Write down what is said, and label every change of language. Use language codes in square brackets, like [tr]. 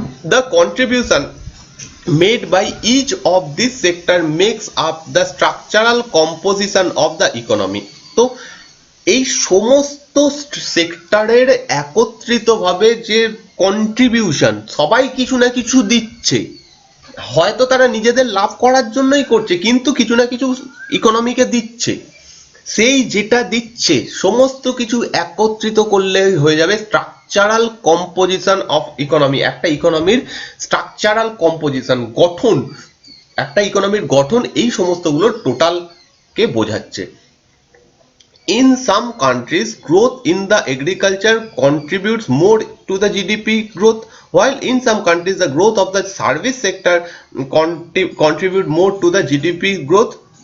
[en] The contribution made by each of this sector makes up the structural composition of the economy. [bn] তো এই সমস্ত সেক্টরের একত্রিতভাবে যে কন্ট্রিবিউশন, সবাই কিছু না কিছু দিচ্ছে, হয়তো তারা নিজেদের লাভ করার জন্যই করছে কিন্তু কিছু না কিছু ইকোনমিকে দিচ্ছে, সেই যেটা দিচ্ছে সমস্ত কিছু একত্রিত করলে হয়ে যাবে স্ট্রাকচারাল কম্পোজিশন অফ ইকোনমি। একটা ইকোনমির স্ট্রাকচারাল কম্পোজিশন, গঠন, একটা ইকোনমির গঠন এই সমস্তগুলোর টোটালকে বোঝাচ্ছে। [en] In some countries, growth in the agriculture contributes more to the GDP growth, while in some countries the growth of the service sector contribute more to the GDP growth.